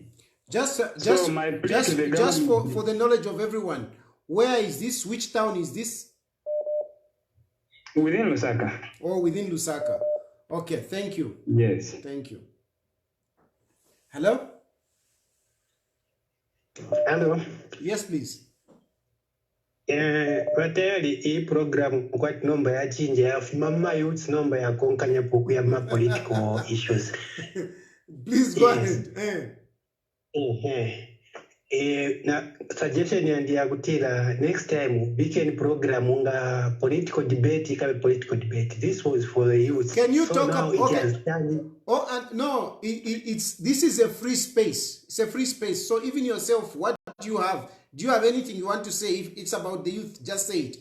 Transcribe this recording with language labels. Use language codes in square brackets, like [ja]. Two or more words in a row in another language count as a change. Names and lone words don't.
[en] Just for the knowledge of everyone, where is this? Which town is this? Within Lusaka. Oh, within Lusaka. Okay, thank you. Yes. Thank you. Hello? Hello. Yes, please. [bem] Tayali program kwati nomba ya chinja ya mama youth nomba ya konkanya poku ya ma [en] political issues. Please go ahead. [bem] Na suggestion yandi ya kutila [en] next time weekend program [bem] unga [en] political debate [bem] ikabe [en] political debate. This was for the youth. Can you so talk about okay. No, this is a free space. It's a free space. So even yourself, what do you have? Do you have anything you want to say? If it's about the youth, just say it.